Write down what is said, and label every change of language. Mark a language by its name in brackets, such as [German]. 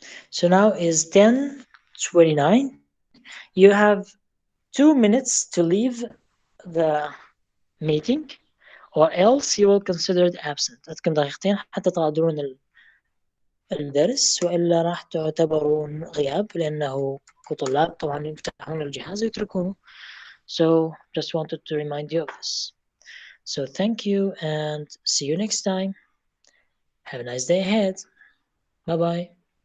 [English] So now is 10:29. You have 2 minutes to leave the meeting, or else you will consider it absent. [Arabic] عندكم دقيقتين حتى تغادرون الدرس، وإلا راح تعتبرون غياب، لأنه كطلاب طبعا يفتحون الجهاز ويتركونه. [English] So just wanted to remind you of this. So thank you and see you next time. Have a nice day ahead. Bye bye.